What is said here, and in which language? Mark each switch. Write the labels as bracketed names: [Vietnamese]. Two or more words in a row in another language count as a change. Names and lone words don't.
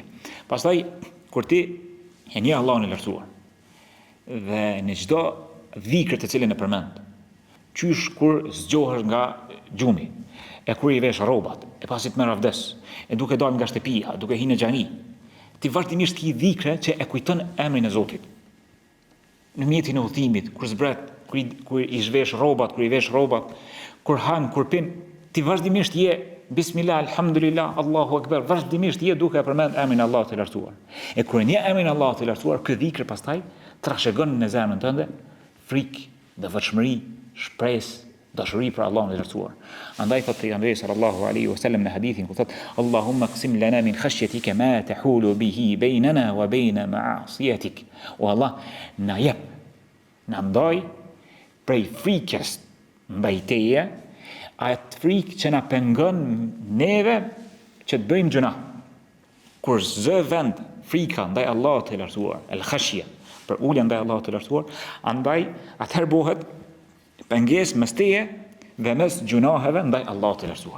[Albanian] Pastaj kur ti e njeh Allahun e lartësuar dhe në çdo dhikr të cilën e përmend, qysh kur zgjohesh nga gjumi, e kur i vesh rrobat, e pasi të merr avdes, e duke dalë nga shtëpia, duke hyrë në xhami, ti vazhdimisht ki dhikre që e kujton emrin e Zotit. Në mjetin e udhimit, kur zbret, kur i zhvesh rrobat, kur han, kur pin, ti vazhdimisht je [Arabic] بسم الله، الحمد لله، الله أكبر, [Albanian] vazhdimisht je duke përmend emrin e Allahut të lartësuar. E kur një emrin e Allahut të lartësuar, ky dhikr pastaj trashëgon në zemrën tënde frikë, devotshmëri, shpresë, dashuri për Allahun e lartësuar. Andaj thot pejgamberi [Arabic] صلى الله عليه وسلم [Albanian] në hadithin ku thot [Arabic] اللهم اقسم لنا من خشيتك ما تحول به بيننا وبين معاصيك. [Albanian] O Allah, na jep, na ndaj prej frikës ndaj teje, atë frikë që na pengon neve që të bëjmë gjuna. Kur zë vend frika ndaj Allahut të lartësuar, [Arabic] الخشية, [Albanian] për ulja ndaj Allahut të lartësuar, andaj atëherë bëhet pengesë mes teje dhe mes gjunaheve ndaj Allahut të lartësuar.